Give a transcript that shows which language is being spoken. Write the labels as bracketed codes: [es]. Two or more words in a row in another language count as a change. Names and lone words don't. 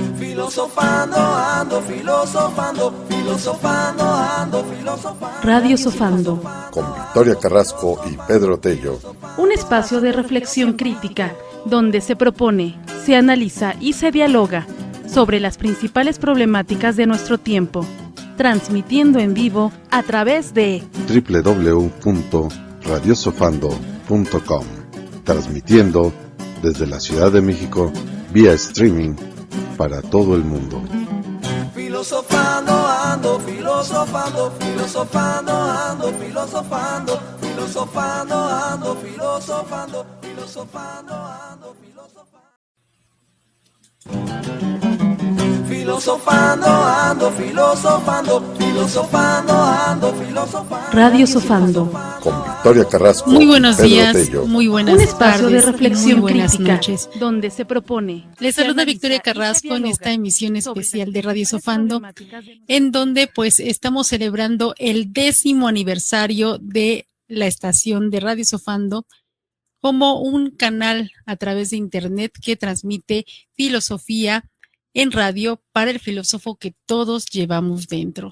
[es] Filosofando, ando filosofando, filosofando, ando filosofando. Radio Sofando. Con Victoria Carrasco y Pedro Tello. Un espacio de reflexión crítica donde se propone, se analiza y se dialoga sobre las principales problemáticas de nuestro tiempo, transmitiendo en vivo a través de www.radiosofando.com, transmitiendo desde la Ciudad de México vía streaming para todo el mundo. Filosofando, ando filosofando, filosofando, ando filosofando, filosofando, ando filosofando, filosofando, ando filosofando. Filosofando, ando filosofando, filosofando, ando filosofando. Radio Sofando. Con Victoria Carrasco. Muy buenos y Pedro días, Tello. muy buenas Un espacio tardes, de reflexión muy buenas crítica noches. donde se propone. Les se saluda analiza Victoria y se Carrasco en dialoga esta emisión sobre especial las de Radio principales Sofando, problemáticas de nuestro en donde pues estamos celebrando el 10º aniversario de la estación de Radio Sofando como un canal a través de internet que transmite filosofía en radio para el filósofo que todos llevamos dentro.